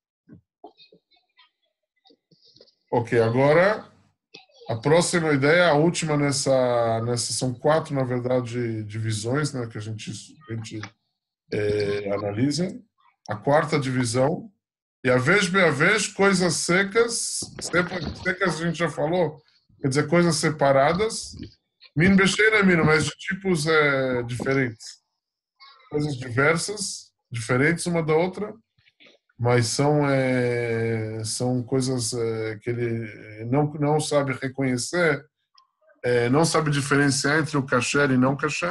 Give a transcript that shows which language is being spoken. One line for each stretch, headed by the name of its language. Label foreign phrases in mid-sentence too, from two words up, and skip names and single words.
Portuguese: Ok, agora a próxima ideia, a última nessa são 4, na verdade, divisões, né, que a gente analisa. A 4ª divisão. E a vez, coisas secas a gente já falou, quer dizer, coisas separadas.
Hebrew: מין בשאינו מין,
Portuguese: mas de tipos diferentes. Coisas diversas, diferentes uma da outra, mas são coisas que ele não sabe reconhecer, não sabe diferenciar entre o kasher e não kasher.